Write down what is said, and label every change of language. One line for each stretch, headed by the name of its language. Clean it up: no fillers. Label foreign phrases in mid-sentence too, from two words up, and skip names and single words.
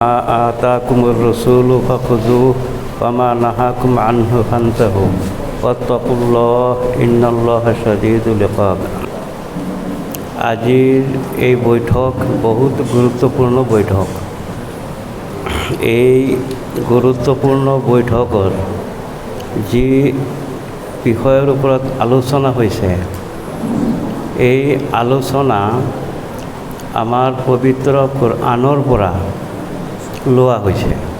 Arabic: آتاكم الرسول فخذوه وما نهاكم عنه فانتهوا واتقوا الله إن الله شديد العقاب.
Assamese: আজিৰ এই বৈঠক বহুত গুৰুত্বপূৰ্ণ বৈঠক। এই গুৰুত্বপূৰ্ণ বৈঠকত যি বিষয়ৰ ওপৰত আলোচনা হৈছে, এই আলোচনা আমাৰ পবিত্ৰ কোৰআনৰ পৰা লোৱা হৈছে।